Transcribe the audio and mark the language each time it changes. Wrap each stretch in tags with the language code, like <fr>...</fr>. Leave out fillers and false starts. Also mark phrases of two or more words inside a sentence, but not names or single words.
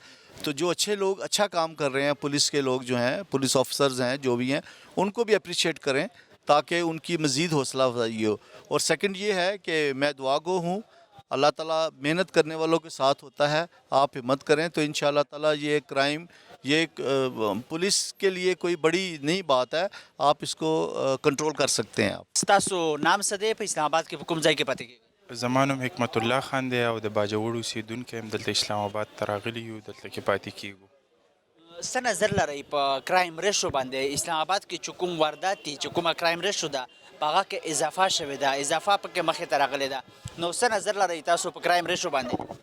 <ur>تو جو اچھے لوگ اچھا کام کر رہے ہیں، پولیس کے لوگ جو ہیں،</ur> <en>police officers</en> <ur>ہیں جو بھی ہیں، ان کو بھی اپریشیٹ کریں تاکہ ان کی مزید حوصلہ افزائی ہو۔ اور سیکنڈ یہ ہے کہ میں دعا گو ہوں، اللہ تعالیٰ محنت کرنے والوں کے ساتھ ہوتا ہے، آپ ہمت کریں تو انشاءاللہ تعالیٰ یہ کرائم، یہ پولیس کے لیے کوئی بڑی نئی بات ہے، آپ اس کو کنٹرول کر سکتے ہیں۔ آپ</ur> <ps>ستاسو نام څه دی په اسلام آباد کې په کوم ځای کې پاتې کېږئ؟ زما نوم حکمت الله خان دی او د باجوړ اوسېدونکی یم، دلته اسلام آباد ته راغلي یو، دلته کې پاتې کېږو۔ څه نظر لرئ په</ps> <en>crime ratio</en> <ps>باندې؟ اسلام آباد کې چې کوم واردات دي، چې کومه</ps> <en>crime ratio</en> <ps>ده په هغه کې اضافه شوې ده، اضافه پکې مخې ته راغلې ده، نو څه نظر لرئ تاسو په</ps> <en>crime ratio</en> <ps>باندې؟</ps>